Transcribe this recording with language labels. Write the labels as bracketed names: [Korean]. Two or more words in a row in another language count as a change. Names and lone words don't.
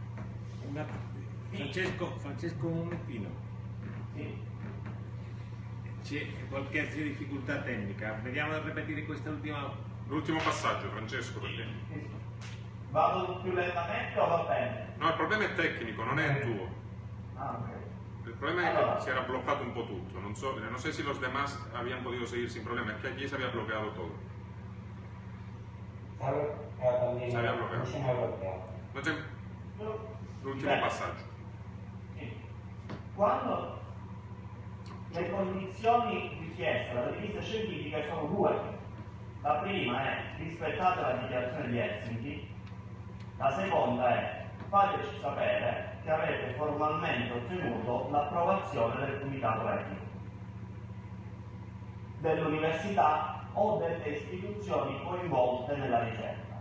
[Italian] Francesco, un momentino. Sì. C'è qualche altra difficoltà tecnica? Vediamo di ripetere questa ultima. L'ultimo passaggio, Francesco, perché... Vado più lentamente o va bene? No, il problema è tecnico, non è tuo. Ah, ok. [Spanish] El problema es [Italian] Allora. [Spanish] que se era bloqueado un poco todo. No sé si los demás habían podido seguir sin problema, es que aquí se había bloqueado todo. Se había bloqueado. Se había bloqueado. [Italian] No c'è... L'ultimo passaggio. Sì. Quando le condizioni richieste dalle riviste scientifiche sono due. La prima è: rispettate la dichiarazione di Helsinki. La seconda è: fateci sapere che avete formalmente ottenuto l'approvazione del comitato etico, dell'università o delle istituzioni coinvolte nella ricerca.